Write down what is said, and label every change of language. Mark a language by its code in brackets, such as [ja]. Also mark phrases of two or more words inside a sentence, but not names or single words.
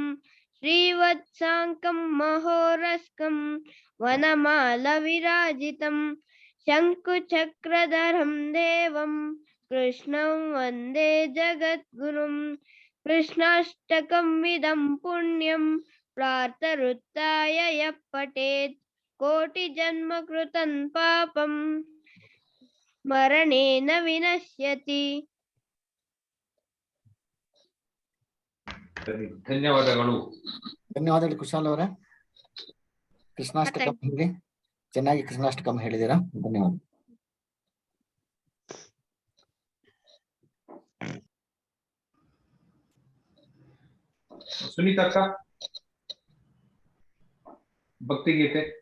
[sa] श्रीवत्साङ्कं महोरस्कं वनमालविराजितं शङ्कुचक्रधरं देवं कृष्णं वन्दे जगद्गुरुं कृष्णाष्टकमिदं पुण्यं प्रातरुत्थाय यः पठेत् कोटिजन्म कृतं पापं स्मरणेन विनश्यति. [kn] ಸರಿ, ಧನ್ಯವಾದಗಳು. ಧನ್ಯವಾದಗಳು ಕುಶಾಲ್ ಅವರೇ. ಕೃಷ್ಣಾಷ್ಟಕಂ ಹೇಳಿ, ಚೆನ್ನಾಗಿ ಕೃಷ್ಣಾಷ್ಟಕಂ ಹೇಳಿದ್ದೀರಾ, ಧನ್ಯವಾದ. ಸುನೀತಾ ಅಕ್ಕ, ಭಕ್ತಿಗೀತೆ.